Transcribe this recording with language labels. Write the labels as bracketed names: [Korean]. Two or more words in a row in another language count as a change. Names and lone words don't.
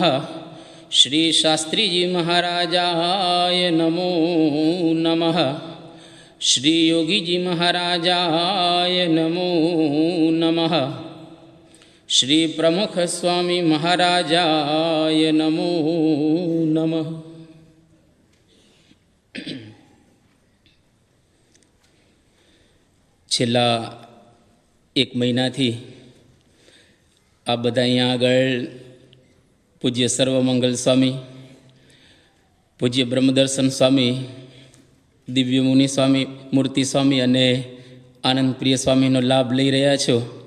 [Sanskrit] श्री शास्त्रीजी महाराजाय नमो नमः। श्री योगी जी महाराजाय नमो नमः। श्री प्रमुख स्वामी महाराजाय नमो नमः। [Gujarati] છેલ્લા એક મહિનાથી આ બધા અહીંયા આગળ પૂજ્ય સર્વમંગલ સ્વામી, પૂજ્ય બ્રહ્મદર્શન સ્વામી, દિવ્ય મુનિ સ્વામી, મૂર્તિ સ્વામી અને આનંદપ્રિય સ્વામીનો લાભ લઈ રહ્યા છો.